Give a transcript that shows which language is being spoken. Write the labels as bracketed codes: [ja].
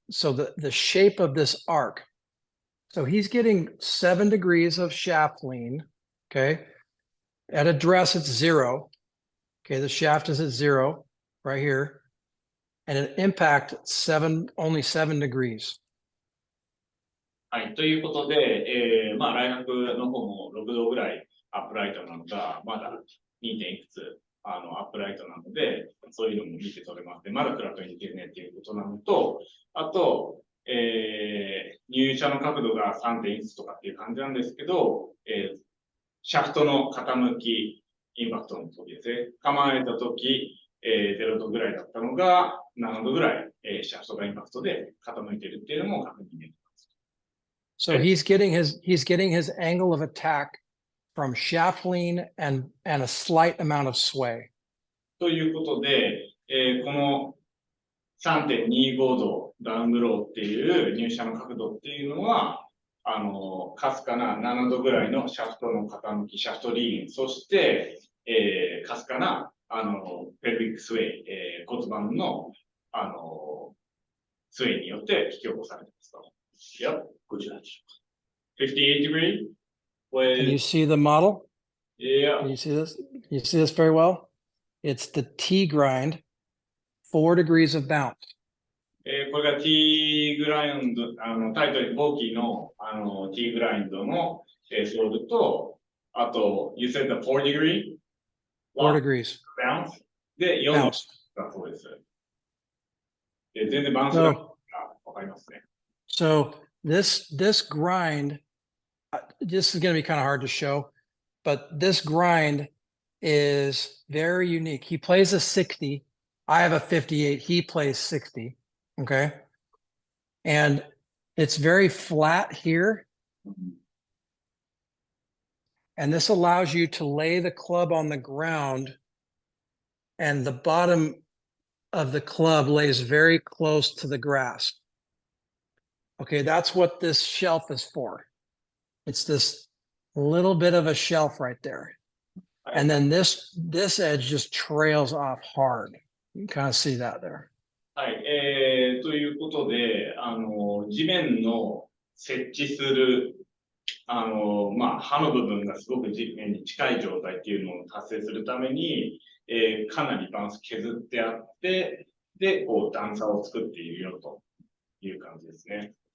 [en] So the shape of this arc. So he's getting 7 degrees of shaft lean, okay? At address, it's 0. Okay, the shaft is at 0 right here. And at impact, only 7 degrees. [ja] はい。ということで、ライナップの方も6度ぐらいアップライトなのが、まだ 2. 点いくつアップライトなので、そういうのも見て取れます。で、まだフラットにできるねっていうことなのと、あと、入射の角度が 3. 点いくつとかっていう感じなんですけど、シャフトの傾きインパクトの時ですね。構えた時、0度ぐらいだったのが、7度ぐらい、シャフトがインパクトで傾いているっていうのも確認できます。 [en] So he's getting his angle of attack from shaft lean and a slight amount of sway. [ja] ということで、この 3.25 度ダウンブローっていう入射の角度っていうのは、かすかな7度ぐらいのシャフトの傾き、シャフトリーン、そして、かすかな、ペルビックスウェイ、骨盤の、スウェイによって引き起こされていますと。 Yep, こちらでしょうか。 [en] 58 degree Can you with, see the model? yeah, Can you see this? You see this very well? It's the T grind, 4 degrees of bounce. [ja] これが T グラインド、タイトルボーキーの、T グラインドの、ソールと、あと、 [en] you said the 4 degree? 4 degrees. [ja] bounce で4度 [en] Bounce. [ja] だそうです。全然バウンスがわかりますね。 [en] So this grind, this is going to be kind of hard to show, but this grind is very unique. He plays a 60. I have a 58. He plays 60. Okay. And it's very flat here. And this allows you to lay the club on the ground, and the bottom of the club lays very close to the grass. Okay, that's what this shelf is for. It's this little bit of a shelf right there. And then this edge just trails off hard. You can kind of see that there. [ja] はい、ということで、地面の設置する、刃の部分がすごく地面に近い状態っていうのを達成するために、かなりバウンス削ってあって、で、こう段差を作っているよという感じですね。